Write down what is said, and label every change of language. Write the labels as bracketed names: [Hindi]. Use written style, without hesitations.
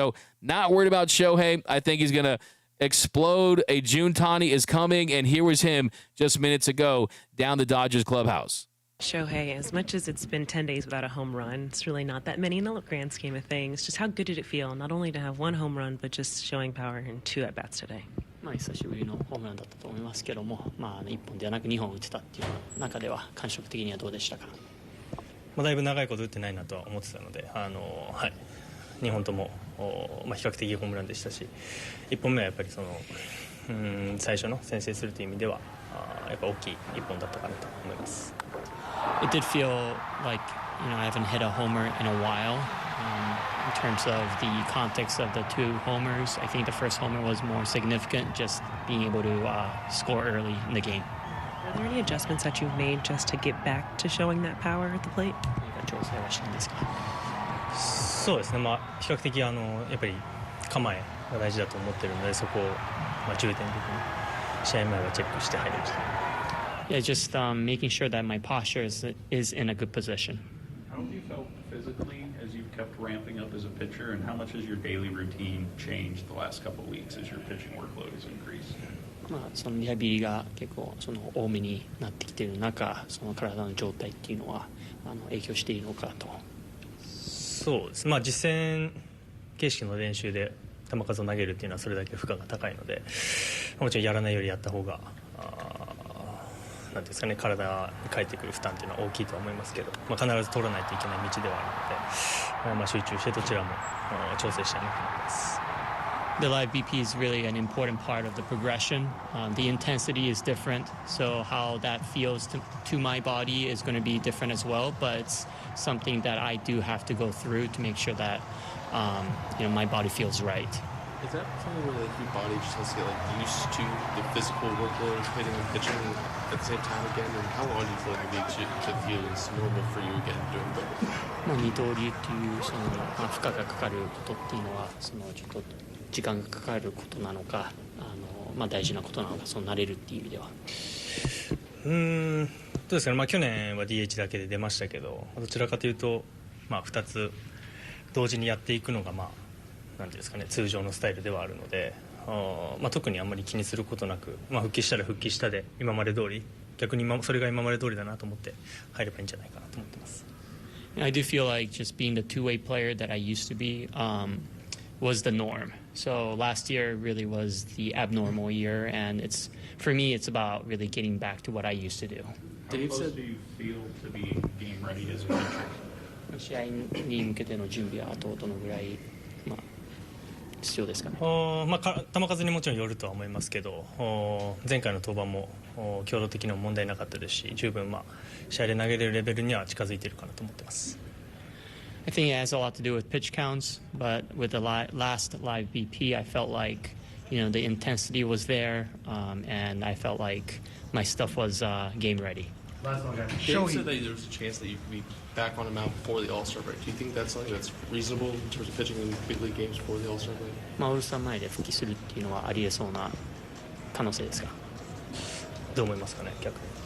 [English] So not worried about Shohei. I think he's going to explode. A Juntani is coming, and here was him just minutes ago down the Dodgers clubhouse. Shohei, as much as it's been 10 days without a home run, it's really not that many in the grand scheme of things. Just how good did it feel, not only to have 1 home run, but just showing power in 2 at-bats today? [Japanese] 久しぶりのホームランだったと思いますけども、1本ではなく2本打てたっていう中では感触的にはどうでしたか？だいぶ長いこと打ってないなとは思ってたので、2本とも比較的ホームランでしたし、1本目はやっぱり最初の先制するという意味ではやっぱ大きい1本だったかなと思います。 [English] It did feel like, I haven't hit a homer in a while. In terms of the context of the 2 homers, I think the first homer was more significant, just being able to score early in the game. Are there any adjustments that you've made just to get back to showing that power at the plate? [Japanese] 調整はしたんですか？そうですね、比較的やっぱり構えが大事だと思ってるので、そこを重点的に試合前はチェックして入りました。 [English] Yeah, just making sure that my posture is in a good position. How have you felt physically as you've kept ramping up as a pitcher, and how much has your daily routine changed the last couple of weeks as your pitching workload has increased? [Japanese] そのリハビリが結構多めになってきている中、その体の状態っていうのは影響しているのかと。そうです。実戦形式の練習で球数を投げるっていうのはそれだけ負荷が高いので、もちろんやらないよりやった方がなんですかね、体に返ってくる負担というのは大きいとは思いますけど、必ず取らないといけない道ではあるので、集中してどちらも調整したいなと思います。 [English] The live BP is really an important part of the progression. The intensity is different, so how that feels to my body is going to be different as well. But it's something that I do have to go through to make sure that my body feels right. Is that something where your body just has to get used to the physical workload of hitting and pitching at the same time again? And how long do you feel like it needs to feel is normal for you again doing both? [Japanese] 二刀流っていう負荷がかかることっていうのはちょっと時間がかかることなのか大事なことなのか慣れるっていう意味では。どうですかね、去年は DH だけで出ましたけど、どちらかというと、2つ同時にやっていくのがなんていうんですかね、通常のスタイルではあるので、特にあんまり気にすることなく、復帰したら復帰したで今まで通り、逆にそれが今まで通りだなと思って入ればいいんじゃないかなと思ってます。 [English] I do feel like just being the two-way player that I used to be was the norm. So last year really was the abnormal year, and for me it's about really getting back to what I used to do. How close do you feel to be game ready as a pitcher? [Japanese] 試合に向けての準備はあとどのぐらい必要ですかね。球数にもちろんよるとは思いますけど、前回の登板も強度的にも問題なかったですし、十分試合で投げれるレベルには近づいているかなと思ってます。 [English] I think it has a lot to do with pitch counts, but with the last live BP, I felt like the intensity was there, and I felt like my stuff was game ready. Last one, guys. Dave said that there was a chance that you could be back on the mound before the All-Star break. Do you think that's something that's reasonable in terms of pitching in big league games before the All-Star break? [Japanese] オールスター前で復帰するっていうのはありえそうな可能性ですか。どう思いますかね、逆に。